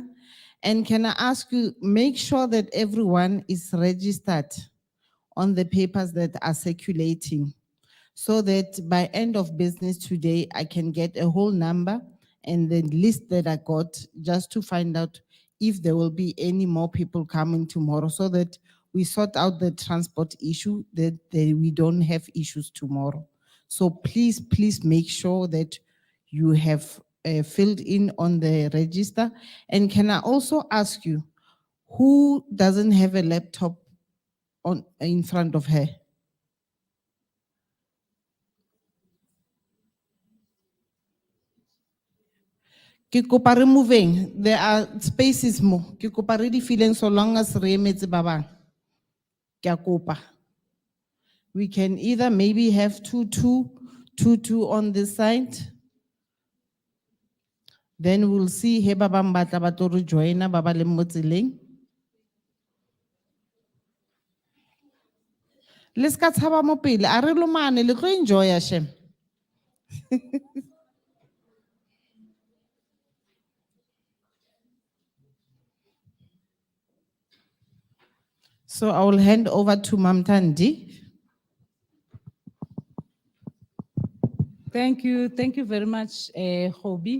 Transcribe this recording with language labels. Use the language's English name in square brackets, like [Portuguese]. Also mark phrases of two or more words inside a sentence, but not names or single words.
[English] And can I ask you, make sure that everyone is registered on the papers that are circulating, so that by end of business today, I can get a whole number and the list that I got, just to find out if there will be any more people coming tomorrow, so that we sort out the transport issue, that we don't have issues tomorrow. So please make sure that you have filled in on the register. And can I also ask you, who doesn't have a laptop in front of her? [Tswana] Ke kopa re moving. [English] There are spaces more. [Tswana] Ke kopa re di feeling [English] so long as [Tswana] re emetse ba bang. Ke a kopa. [English] We can either maybe have 2 on this side. [Tswana] Then we'll see he ba bang batla ba tlo re joina ba ba le mo tseleng. Le ska tshaba mo pele, a re lomane le tlo enjoy shem. [English] So I will hand over to Mam Thandi. Thank you very much, Hobie.